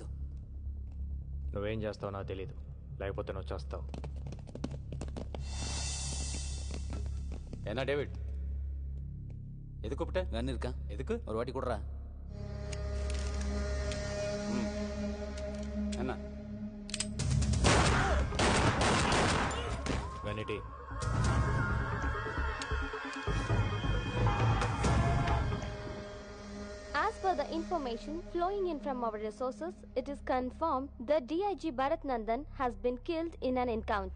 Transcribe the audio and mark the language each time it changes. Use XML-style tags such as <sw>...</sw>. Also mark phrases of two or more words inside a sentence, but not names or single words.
<te>నువ్వేం చేస్తావు నాకు తెలీదు, లేకపోతే నువ్వు చేస్తావు.</te> <ta>என்ன டேவிட், எதுக்கு கூப்பிட்ட? கன் இருக்கா? எதுக்கு? ஒரு வாட்டி கொடுறா. என்ன వెనిటీ?</ta> <en>As per the information flowing in from our resources, it is confirmed that DIG Bharat Nandan has been killed in an encounter.</en>